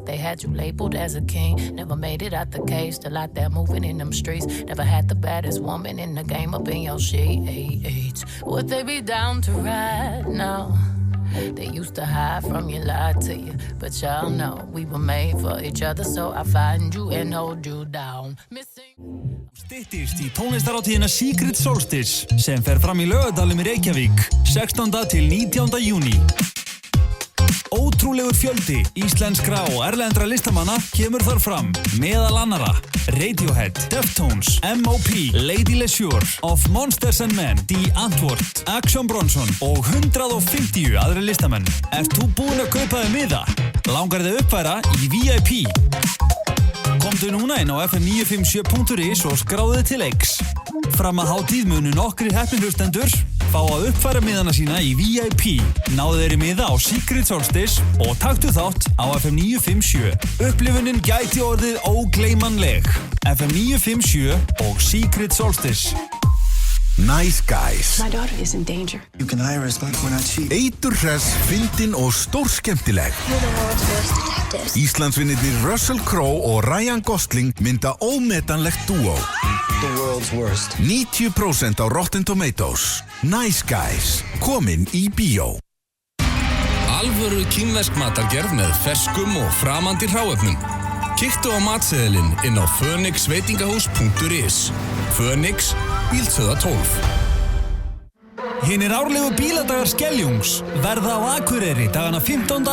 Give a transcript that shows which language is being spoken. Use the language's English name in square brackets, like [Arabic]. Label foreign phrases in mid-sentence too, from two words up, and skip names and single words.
[English] They had you labeled as a king. Never made it out the cave, still out there moving in them streets. Never had the baddest woman in the game up in your sheets. Would they be down to ride now? They used to hide from you, lie to you, but y'all know we were made for each other, so I find you and hold you down. [Icelandic] Styttist í tónlistarhátíðina Secret Solstice sem fer fram í Laugardalnum í Reykjavík 16. til 19. júní. Ótrúlegur fjöldi íslenskra og erlendra listamanna kemur þar fram, meðal annara Radiohead, Deftones, M.O.P., Lady Leisure, Of Monsters and Men, The Antwoord, Action Bronson og 150 aðri listamenn. Ert þú búinn að kaupa þér miða? Langar þig uppfæra í VIP? Komdu núna inn á fm957.is og skráðu þig til leiks. Fram að hátíð munu nokkrir heppnir hlustendur fá að uppfæra miðana sína í VIP. Náðu þeirri miða á Secret Solstice og taktu þátt á FM957. Upplifunin gæti orðið ógleymanleg. FM957 og Secret Solstice. Nice Guys. [English] My daughter is in danger. You can hire us, but we're not cheap. [Icelandic] Eiturhress, fyndin og stórskemmtileg. [English] You're the world's worst detectives. [Icelandic] Íslandsvinnirnir Russell Crowe og Ryan Gosling mynda ómetanlegt dúó. [English] The world's worst. [Icelandic] 90% á Rotten Tomatoes. Nice Guys. Komin í bíó. Alvöru kínversk matargerð með ferskum og framandi hráefnum. Kíktu á matseðilinn inn á phoenixveitingahús.is. Phoenix, Bíldsöða 12. Hinir árlegu bíladagar Skeljungs verða á Akureyri dagana 15.